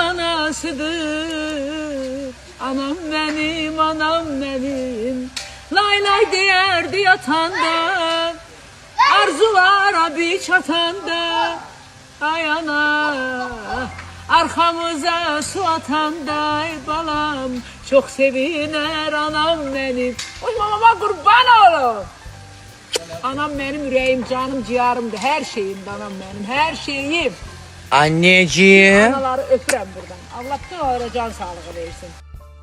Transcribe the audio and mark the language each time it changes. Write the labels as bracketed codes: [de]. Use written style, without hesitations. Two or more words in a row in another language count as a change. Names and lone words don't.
[az] anasıdır, anam mənim, anam mənim, lay lay deyərdi yatanda, arzulara bir çatanda, ay ana. [tr] Arkamıza su atanda ay balam çok seviner anam benim. Oy mamama kurban olun. Anam benim yüreğim, canım, ciğerimdi, her şeyimdi anam benim, her şeyim. Anneciğim. [az] Anaları öpürəm buradan. Allah bütün onlara can sağlığı versin.